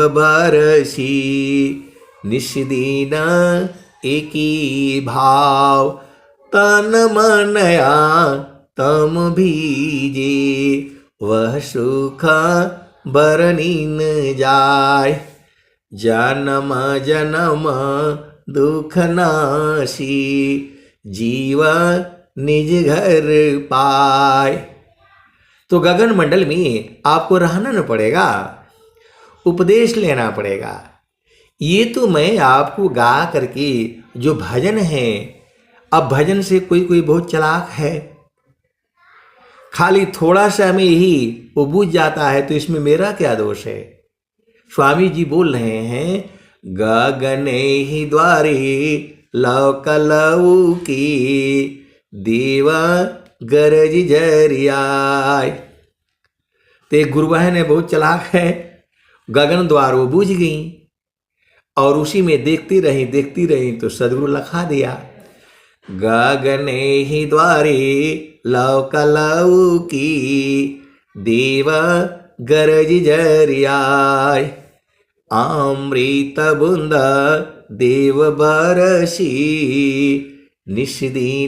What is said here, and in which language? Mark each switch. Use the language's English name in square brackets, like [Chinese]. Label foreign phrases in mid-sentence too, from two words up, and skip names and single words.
[Hindi] बरसी निष्दिन एक ही भाव, तन मनया तम भीजे वह सुख बरनी न जाय, जन्म जन्म दुख नासी जीव निज घर पाए। तो गगन मंडल में आपको रहना न पड़ेगा, उपदेश लेना पड़ेगा। ये तो मैं आपको गा करके जो भजन है, अब भजन से कोई कोई बहुत चालाक है, खाली थोड़ा सा में ही वो बूझ जाता है, तो इसमें मेरा क्या दोष है? स्वामी जी बोल रहे हैं, गगन ही द्वारे लौकी देव गरज झरियाय। ते गुरुबहन है बहुत चालाक है, गगन द्वार वो बूझ गई और उसी में देखती रही तो सदगुरु लखा दिया, गगन ही द्वारे लौकी देव गरज झरियाय, अमृत बूंद देव बरसी निष्दिन